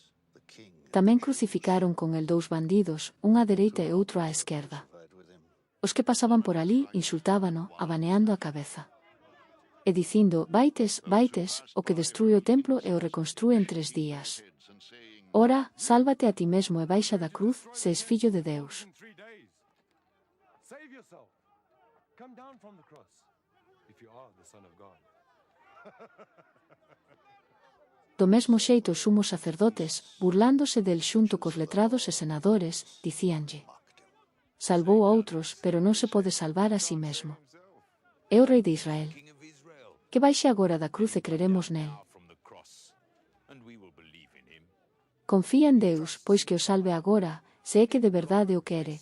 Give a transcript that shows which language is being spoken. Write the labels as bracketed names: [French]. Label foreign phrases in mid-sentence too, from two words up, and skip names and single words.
[Galician] Tamén crucificaron con el dous bandidos, un á dereita e outro á esquerda. Os que pasaban por alí insultábano, abaneando a cabeza. E dicindo, vaites, vaites, o que destrúe o templo e o reconstrúe en 3 días. Ora, sálvate a ti mesmo e baixa da cruz, se es fillo de Deus. [English] Save yourself. Come down from the cross. If you are the Son of God. [Galician] Do mesmo xeito os sumos sacerdotes, burlándose del xunto cos letrados e senadores, dicíanlle: Salvou a outros, pero non se pode salvar a si mesmo. É o rei de Israel. Que baixe agora da cruz e creremos nel. Confía en Deus, pois que o salve agora, se é que de verdade o quere.